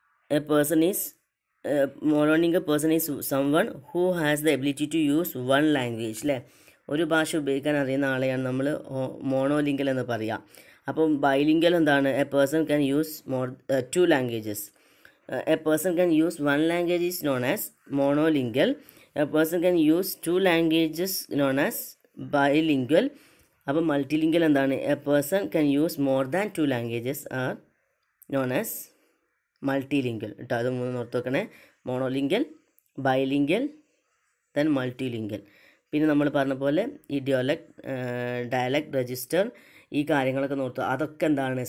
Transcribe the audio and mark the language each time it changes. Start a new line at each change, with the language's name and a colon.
English: A person is monolingual person is someone who has the ability to use one language.
Malayalam: അല്ലേ, ഒരു ഭാഷ ഉപയോഗിക്കാൻ അറിയുന്ന ആളെയാണ് നമ്മൾ മോണോലിംഗൽ എന്ന് പറയുക. അപ്പം ബൈലിംഗൽ എന്താണ്?
English: A person can use two languages. A person can use one language is known as monolingual. A person can use 2 languages known as bilingual.
Malayalam: അപ്പോൾ മൾട്ടിലിംഗൽ എന്താണ്?
English: a person can use more than 2 languages are known as multilingual
Malayalam: കേട്ടോ. അത് 3 ഓർത്ത് വെക്കണേ.
English: Monolingual, bilingual, then multilingual.
Malayalam: പിന്നെ നമ്മൾ പറഞ്ഞ പോലെ ഈ ഡയലക്ട്, രജിസ്റ്റർ, ഈ കാര്യങ്ങളൊക്കെ നോക്കുക. അതൊക്കെ എന്താണ്?